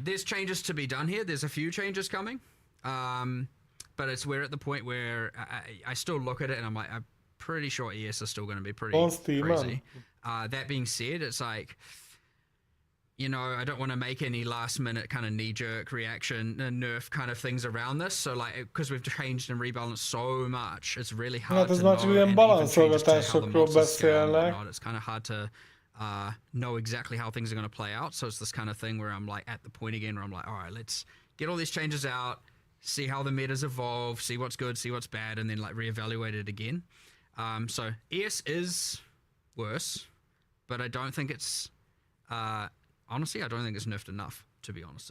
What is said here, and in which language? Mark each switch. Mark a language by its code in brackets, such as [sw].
[en] There's changes to be done here. There's a few changes coming. But we're at the point where I still look at it and I'm like, I'm pretty sure ES is still going to be pretty crazy. That being said, it's like, you know, I don't want to make any last minute kind of knee jerk reaction nerf kind of things around this. So like, because we've changed and rebalanced so much, it's really hard to know. [hu] Ilyen balanszolgatásokról beszélnek. [en] It's kind of hard to know exactly how things are going to play out. So it's this kind of thing where I'm like at the point again where I'm like, all right, let's get all these changes out, see how the metas evolve, see what's good, see what's bad, and then like reevaluate it again. So ES is worse, but I don't think it's honestly, I don't think it's nerfed enough, to be honest.